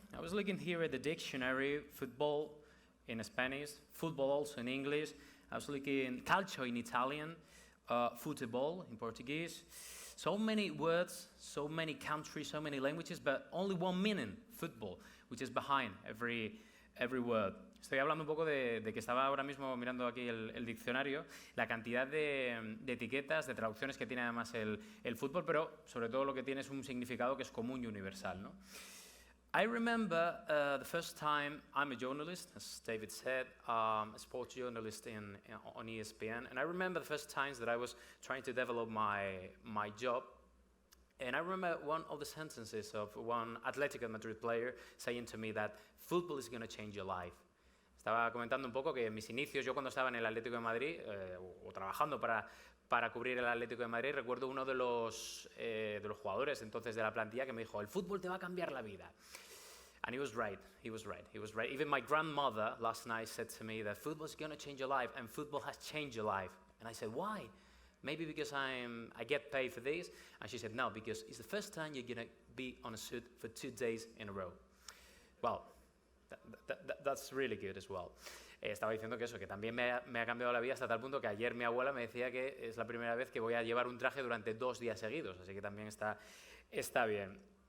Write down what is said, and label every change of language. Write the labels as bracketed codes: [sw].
[en] I was looking here at the dictionary, football in Spanish, football also in English. I was looking calcio in Italian, football in Portuguese. So many words, so many countries, so many languages, but only one meaning, football, which is behind every word. [es] Estoy hablando un poco de que estaba ahora mismo mirando aquí el diccionario, la cantidad de etiquetas, de traducciones que tiene además el fútbol, pero sobre todo lo que tiene es un significado que es común y universal, ¿no? [en] I remember the first time I'm a journalist, as David said, a sports journalist on ESPN, and I remember the first times that I was trying to develop my job. And I remember one of the sentences of one Atlético de Madrid player saying to me that football is going to change your life. [es] Estaba comentando un poco que en mis inicios, yo cuando estaba en el Atlético de Madrid, o trabajando para cubrir el Atlético de Madrid, recuerdo uno de los jugadores entonces de la plantilla que me dijo, el fútbol te va a cambiar la vida. [en] And he was right, he was right, he was right. Even my grandmother last night said to me that football is going to change your life, and football has changed your life. And I said, why? Maybe because I get paid for this. And she said, no, because it's the first time you're going to be on a suit for 2 days in a row. Well, that's really good as well. [es] Estaba diciendo que eso, que también me ha cambiado la vida hasta tal punto que ayer mi abuela me decía que es la primera vez que voy a llevar un traje durante 2 días seguidos, así que también está bien.